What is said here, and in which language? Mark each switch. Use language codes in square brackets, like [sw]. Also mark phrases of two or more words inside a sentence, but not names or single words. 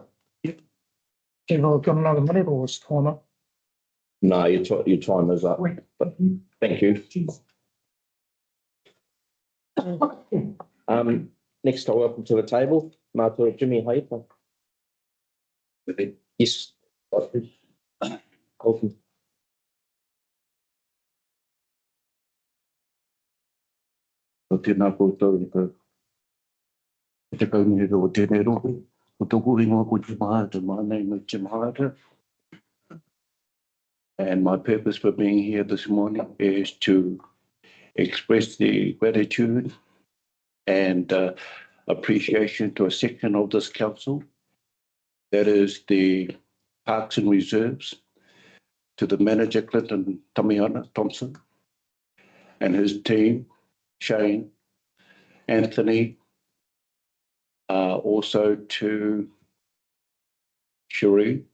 [en] Have I got another minute or is time up? No, your time is up. But thank you. Next, I welcome to the table, Mātua Jimmy Haipa. Yes. Welcome. [mi] O tēnā koutou i te kaunihira o tēnei rohe. O tōku ingoa ko te mahata, [en] my name is Jim Harter. And my purpose for being here this morning is to express the gratitude and appreciation to a section of this council, that is the Parks and Reserves, to the manager Clinton Tamiana Thompson and his team, Shane, Anthony, also to Cherie.